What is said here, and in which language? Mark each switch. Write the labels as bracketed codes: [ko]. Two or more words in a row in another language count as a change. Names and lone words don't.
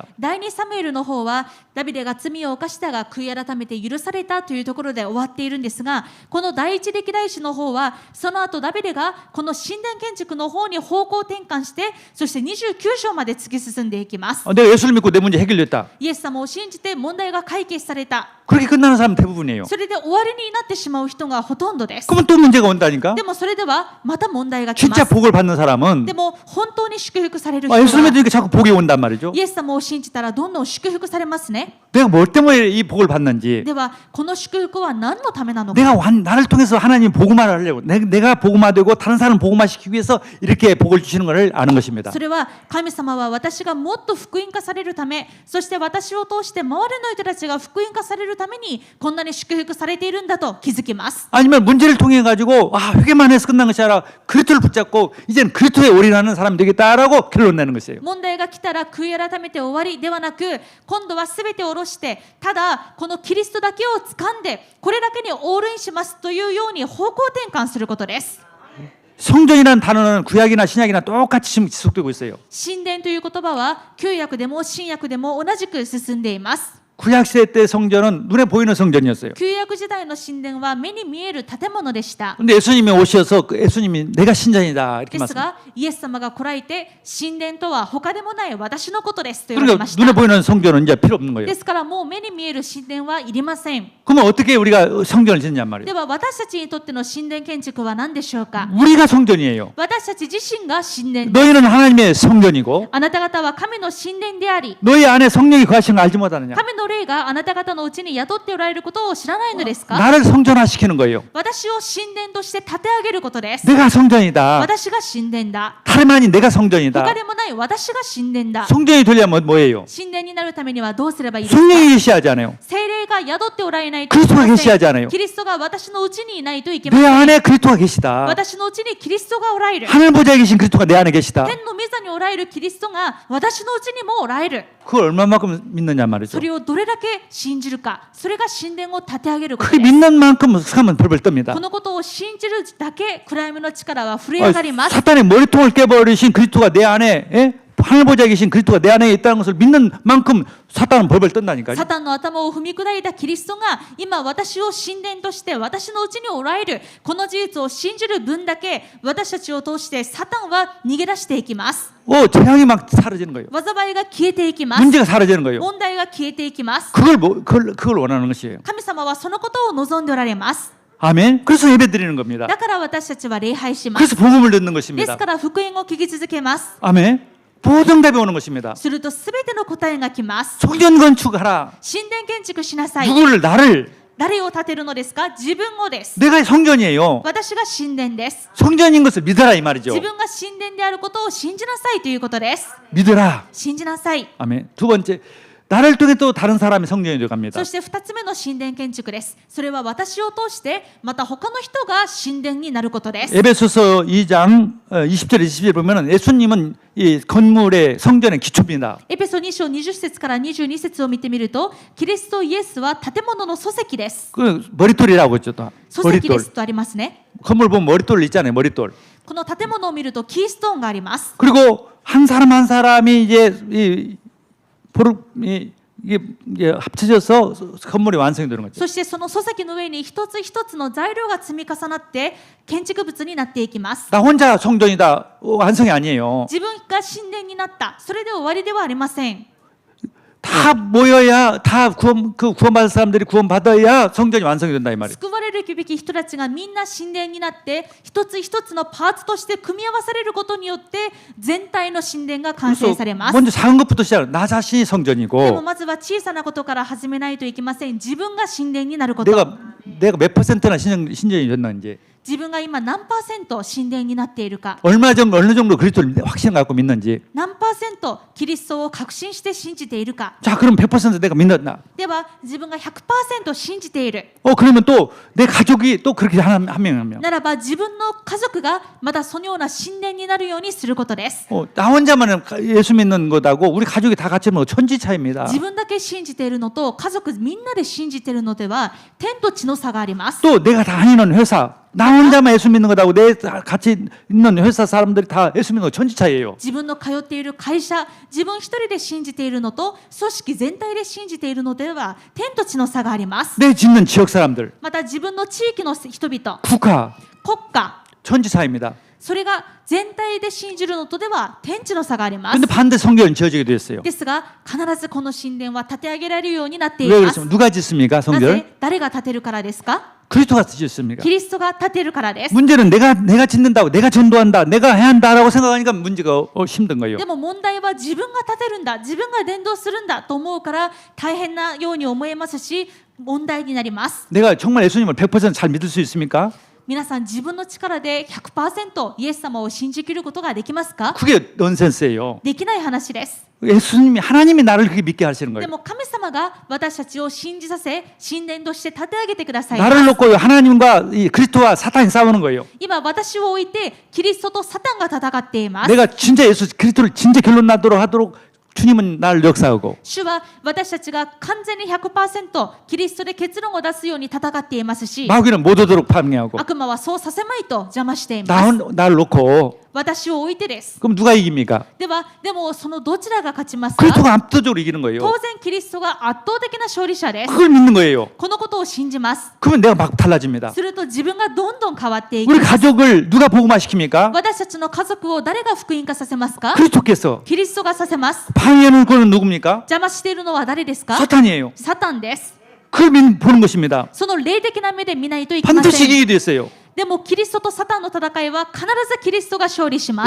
[ja] 第2サムエルの方はダビデが罪を犯したが悔い改めて許されたというところで終わっているんですが、この第一歴代史の方はその後ダビデがこの神殿建築の方に方向転換して、そして29章まで突き進んでいきます。 [ko] 내가 예수를 믿고 내 문제 해결됐다. [ja] イエス様を信じて問題が解決された。 [ko] 그렇게 끝나는 사람은 대부분이에요. [ja] それで終わりになってしまう人がほとんどです。 [ko] 그러면 또 문제가 온다니까. [ja] でもそれではまた問題が来ま [ko] 진짜 [ja] す。 [ko] 복을 받는 사람은 [ja] でも本当に祝福される人 [ko] 예수를 [ja] は [ko] 믿으니까 자꾸 복이 온단 말이죠. [ja] イエス様を信じたらどんどん祝福されますね。 [ko] 내가 뭘 때문에 이 복을 받는지 [ja] ではこの祝福は何のためなのか。 [ko] 나를 통해서 하나님 복음화를 하려고 내가 복음화되고 다른 사람 복음화시키기 위해서 이렇게 복을 주시는 것을 아는 것입니다. [ja] それは神様は私がもっと福音化されるため、そして私を通して周りの人たちが福音化されるためにこんなに祝福されているんだと気づきます。 [ko] 아니면 문제를 통해 가지고 회개만 해서 끝난 것이 아니라 그리스도를 붙잡고 이제는 그리스도에 올인하는 사람이 되겠다라고 결론 내는 것이에요. [ja] 問題が来たら悔い改めて終わりではなく、今度は全て下ろしてただこのキリストだけを掴んでこれだけにオールインしますというように方向転換することです。 [ko] 성전이라는 단어는 구약이나 신약이나 똑같이 지금 지속되고 있어요. [ja] 神殿という言葉は旧約でも新約でも同じく進んでいます。 [ko] 구약 시대 때 성전은 눈에 보이는 성전이었어요. [ja] 旧約時代の神殿は目に見える建物でした。 [ko] 근데 예수님이 오셔서 예수님이 내가 신전이다 이렇게 [ja] です [ko] 말씀. [ja] がイエス様が来られて神殿とは他でもない私のことですと言われ [ko] 그러니까 [ja] ました。 [ko] 눈에 보이는 성전은 이제 필요 없는 거예요. [ja] ですからもう目に見える神殿はいりません。 [ko] 그러면 어떻게 우리가 성전을 짓냐 말이에요. [ja] では私たちにとっての神殿建築は何でしょうか。 [ko] 우리가 성전이에요. [ja] 私たち自身が神殿です。 [ko] 너희는 하나님의 성전이고 [ja] あなた方は神の神殿であり、 [ko] 너희 안에 성령이 거하시는 걸 알지 못하느냐. [ja] 神の霊があなた方のうちに宿っておられることを知らないのですか。 [ko] 나를 성전화시키는 거예요. [ja] 私を神殿として立て上げることです。 [ko] 내가 성전이다. [ja] 私が神殿だ。 [ko] 다름 아닌 내가 성전이다. [ja] 他でもない私が神殿だ。 [ko] 성전이 되려면 뭐예요? [ja] 神殿になるためにはどうすればいいですか。 [ko] 성령이 계시하잖아요. [ja] 聖霊が宿っておられないと [ko] 그리스도가 [ja] いけません。 [ko] 계시하잖아요. [ja] キリストが私のうちにいないといけま [ko] 내 [ja] せん。 [ko] 안에 그리스도가 계시다. [ja] 私のうちにキリストがおられる。 [ko] 하늘 보좌에 계신 그리스도가 내 안에 계시다. [ja] 天の御座におられるキリストが私のうちにもおられる。 [ko] 그걸 얼마만큼 믿느냐 말이죠. [ja] それをどれだけ信じるか、それが神殿を立て上げること [ko] 그 [ja] です。 [ko] 믿는 만큼 하면 벌벌 뜹니다. [ja] このことを信じるだけ暗闇の力は震え上がります。 [ko] 사탄의 머리통을 깨버리신 그리스도가 내 안에 하늘 보좌에 계신 그리스도가 내 안에 있다는 것을 믿는 만큼 사탄은 벌벌 뜬다니까요. [ja] サタンの頭を踏み砕いたキリストが今私を神殿として私のうちにおられる、この事実を信じる分だけ私たちを通してサタンは逃げ出していきます。 [ko] 재앙이 막 사라지는 거예요. [ja] 災いが消えていきます。 [ko] 문제가 사라지는 거예요. [ja] 問題が消えていきます。 [ko] 그걸 원하는 것이에요. [ja] 神様はそのことを望んでおられます。 [ko] 아멘. 그래서 예배 드리는 겁니다. [ja] だから私たちは礼拝します。 [ko] 그래서 복음을 듣는 [ja] です [ko] 것입니다. [ja] から福音を聞き続けます。 [ko] 아멘. 보정답이 오는 것입니다. [ja] するとすべての答えが来ます。 [ko] 성전 건축하라. [ja] 神殿建築しなさい。 [ko] 나를. [ja] 誰を建てるのですか。自分をです。 [ko] 내가 성전이에요. [ja] 私が神殿です。 [ko] 성전인 것을 믿어라 이 말이죠. [ja] 自分が神殿であることを信じなさいということです。 [ko] 믿어라. [ja] 信じなさい。 [ko] 아멘. 두 번째, 나를 통해 또 다른 사람이 성전이 되어 갑니다. [ja] そして2つ目の神殿建築です。それは私を通してまた他の人が神殿になることです。 [ko] 에베소서 2장 20절 21절 보면은 예수님은 이 건물의 성전의 기초입니다. [ja] エペソ2章20節から22節を見てみると、キリストイエスは建物の礎石です。 [ko] 그 머릿돌이라고 했죠. 또. [ja] 礎石で [ko] 머릿돌. [ja] すとありますね。 [ko] 건물 보면 머릿돌 있잖아요. 머릿돌. [ja] この建物を見るとキーストーンがあります。 [ko] 그리고 한 사람 한 사람이 이제 이게 합쳐져서 건물이 완성이 되는 거죠. [ja] そしてその礎石の上に一つ一つの材料が積み重なって建築物になっていきます。 [ko] 나 혼자 성전이다 완성이 아니에요. [ja] 自分が神殿になった、それで終わりではありません。 [ko] 다 모여야 다 구원받을 사람들이 구원받아야 성전이 완성이 된다 이 말이에요. [ja] 救われるべき人たちがみんな神殿になって一つ一つのパーツとして組み合わされることによって全体の神殿が完成 [ko] 그래서 [ja] されます。 [ko] 먼저 작은 것부터 시작. 나 자신이 [ja] でも [ko] 성전이고 [ja] まずは小さなことから始めないといけません。自分が神殿になること。 [ko] 내가 몇 퍼센트나 신전이 됐는지 [ja] 自分が今何パーセント神殿になっているか、 [ko] 어느 정도 그리스도를 확신 갖고 믿는지 [ja] 何パーセントキリストを確信して信じているか。 [ko] 자 그럼 100% 내가 믿는다. [ja] では自分が 100% 信じている [ko] 그러면 또 내 가족이 또 그렇게 한 명 한 명. [ja] ならば自分の家族がまたそのような神殿になるようにすることです。 [ko] 나 혼자만은 예수 믿는 것하고 우리 가족이 다 같이 믿는 거 천지 차이입니다. [ja] 自分だけ信じているのと家族みんなで信じているのでは天と地の差があります。 [ko] 또 내가 다니는 회사 나 혼자만 예수 믿는 것하고 내 같이 있는 회사 사람들이 다 예수 믿는 거 천지 차이예요. [ja] 自分の通っている会社、自分一人で信じているのと組織全体で信じているのでは天と地の差があります。 [ko] 내 짓는 지역 사람들, [ja] また自分の地域の人々、 [ko] 국가 [ja] 国家、 [ko] 천지 차이입니다. [ja] それが全体で信じるのとでは天地の差があります。 [ko] 근데 반대 성전은 지어지게 됐어요. [ja] ですが必ずこの神殿は建て上げられるようになってい [ko] 왜 [ja] ます。 [ko] 그렇습니까? 누가 짓습니까? [ja] な [ko] 성전? [ja] ぜ誰が建てるからですか？ [ko] 그리스도가 짓습니까? [ja] キリストが建てるからです。 [ko] 문제는 내가 짓는다고 내가 전도한다 내가 해야 한다라고 생각하니까 문제가 힘든 거예요. [ja] でも問題は自分が建てるんだ、自分が伝道するんだと思うから大変なように思えますし問題になります。 [ko] 내가 정말 예수님을 100%잘 믿을 수 있습니까? [ja] 皆さん自分の力で 100% イエス様を信じきることができますか？ [ko] 그게 넌센스예요. [ja] できない話です。 [ko] 하나님이 나를 그렇게 믿게 하시는 [ja] で [ko] 거예요. [ja] も神様が私たちを信じさせ神殿として立て上げてください。 [ko] 나를 놓고 하나님과 이 그리스도와 사탄이 싸우는 거예요. [ja] 今私を置いてキリストとサタンが戦っています。 [ko] 내가 진짜 그리스도를 진짜 결론 나도록 하도록 주님은 나를 역사하고 [ja] 主は私たちが完全に 100% キリストで結論を出すように戦っていますし [ko] 마귀는 못 오도록 방해하고 [ja] 悪魔はそうさせまいと邪魔しています。 [ko] 나를 놓고 [ja] 私を置いてです。 [ko] 그럼 누가 이깁니까? [ja] でもそのどちらが勝ちますか？ [ko] 그리스도가 압도적으로 이기는 거예요. [ja] 当然キリストが圧倒的な勝利者です。 [ko] 그걸 믿는 거예요. [ja] このことを信じます。 [ko] 그러면 내가 막 달라집니다. [ja] すると自分がどんどん変わっていき [ko] 우리 [ja] ます。 [ko] 가족을 누가 복음화시킵니까? [ja] 私たちの家族を誰が福音化させますか？ [ko] 그리스도께서 [ja] キリストがさせます。 [ko] 방해하는 거는 누굽니까? [ja] 邪魔しているのは誰ですか？ [ko] 사탄이에요. [ja] サタンです。 [ko] 그걸 보는 것입니다. [ja] その霊的な目で見ないといけま [ko] 반드시 [ja] せん。 [ko] 이기게 됐어요. [ja] でもキリストとサタンの戦いは必ずキリストが勝利します。